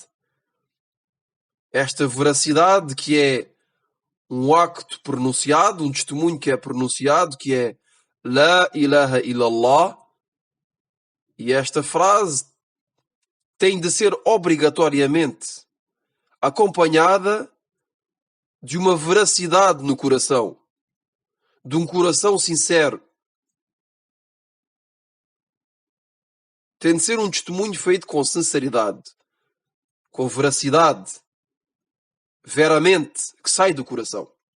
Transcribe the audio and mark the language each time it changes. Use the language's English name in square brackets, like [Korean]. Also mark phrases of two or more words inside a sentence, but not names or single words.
[Portuguese] Esta veracidade que é um acto pronunciado, um testemunho que é pronunciado, que é [Arabic] لا إله إلا الله, [Portuguese] e esta frase tem de ser obrigatoriamente acompanhada de uma veracidade no coração, de um coração sincero. Tem de ser um testemunho feito com sinceridade, com veracidade, veramente, que sai do coração.